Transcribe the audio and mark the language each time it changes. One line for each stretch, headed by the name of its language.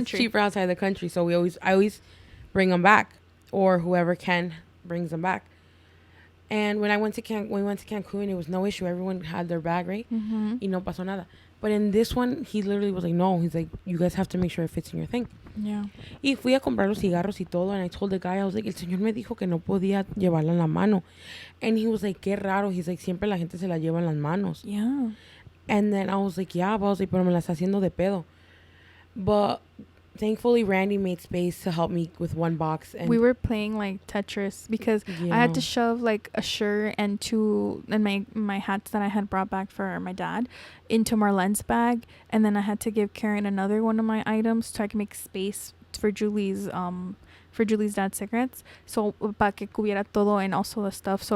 English: It's cheaper outside the country, so I always bring them back, or whoever can brings them back. And when we went to Cancun, it was no issue. Everyone had their bag, right?
Spanish: Y no pasó nada.
English: But in this one, he literally was like, no. He's like, you guys have to make sure it fits in your thing. Yeah.
Spanish: Y fui a comprar los cigarros y todo,
English: and I told the guy, I was like,
Spanish: el señor me dijo que no podía llevarla en la mano.
English: And he was like,
Spanish: qué raro.
English: He's like,
Spanish: siempre la gente se la lleva en las manos.
English: Yeah. And then I was like, yeah, but I was like,
Spanish: pero me la está haciendo de pedo.
English: But thankfully, Randy made space to help me with 1 box. And we were playing like Tetris, because I had to shove like a shirt and 2 and my hats that I had brought back for my dad into Marlene's bag, and then I had to give Karen another one of my items so I can make space for Julie's dad's cigarettes, so
Spanish: para que cubiera todo,
English: and also the stuff.